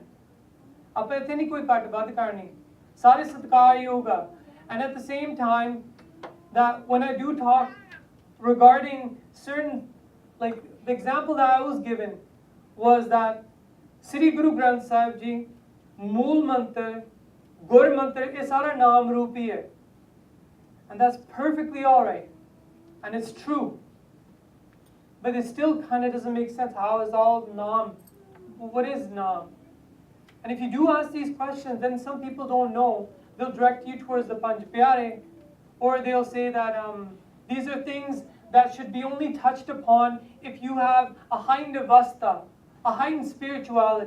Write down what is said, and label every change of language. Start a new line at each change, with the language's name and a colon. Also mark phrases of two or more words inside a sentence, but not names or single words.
English: And at the same time, that when I do talk regarding certain, like the example that I was given was that Sri Guru Granth Sahib Ji, Mool Mantra, Gur mantra,
Hindi: ये सारा नाम रूप ही है.
English: And that's perfectly all right. And it's true. But it still kind of doesn't make sense. How is all naam? What is naam? And if you do ask these questions, then some people don't know. They'll direct you towards the Panj Pyare, or they'll say that these are things that should be only touched upon if you have a hind avastha, a hind spirituality.